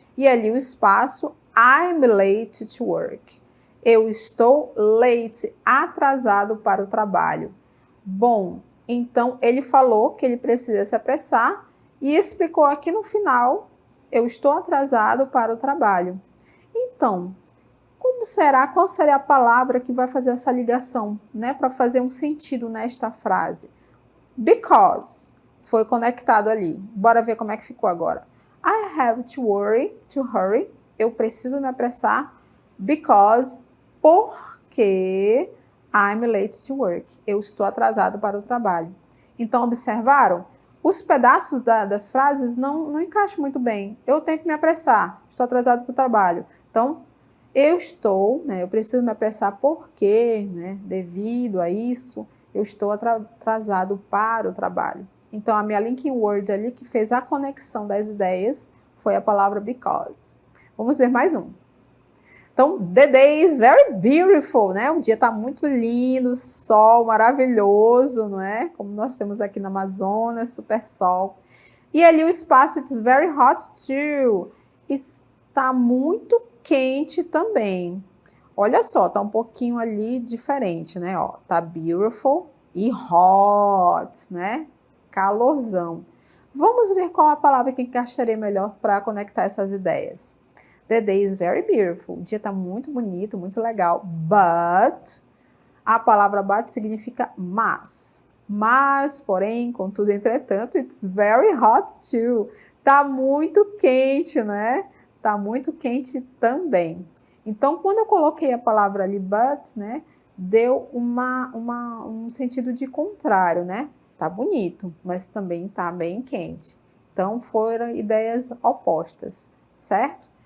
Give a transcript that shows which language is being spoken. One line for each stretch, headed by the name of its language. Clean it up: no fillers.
Portuguese: E ali o espaço,
English: I'm late to work.
Portuguese: Eu estou late, atrasado para o trabalho. Bom, então ele falou que ele precisa se apressar e explicou aqui no final, eu estou atrasado para o trabalho. Então, qual seria a palavra que vai fazer essa ligação, né, para fazer um sentido nesta frase? Because foi conectado ali. Bora ver como é que ficou agora.
English: I have to hurry.
Portuguese: Eu preciso me apressar
English: because, porque I'm late to work.
Portuguese: Eu estou atrasado para o trabalho. Então, observaram? Os pedaços das frases não encaixam muito bem. Eu tenho que me apressar. Estou atrasado para o trabalho. Então, eu preciso me apressar porque, né, devido a isso, eu estou atrasado para o trabalho. Então, a minha linking word ali que fez a conexão das ideias foi a palavra because. Vamos ver mais um.
English: Então, the day is very beautiful, né?
Portuguese: O dia está muito lindo, sol maravilhoso, não é? Como nós temos aqui na Amazonas, super sol. E ali o espaço,
English: it's very hot too.
Portuguese: Está muito quente também. Olha só, tá um pouquinho ali diferente, né? Ó, tá beautiful e hot, né? Calorzão. Vamos ver qual a palavra que encaixaria melhor para conectar essas ideias.
English: The day is very beautiful.
Portuguese: O dia está muito bonito, muito legal. But, a palavra but significa mas. Mas, porém, contudo, entretanto,
English: it's very hot too.
Portuguese: Tá muito quente, né? Tá muito quente também. Então, quando eu coloquei a palavra ali but, né? Deu um sentido de contrário, né? Tá bonito, mas também tá bem quente. Então, foram ideias opostas, certo?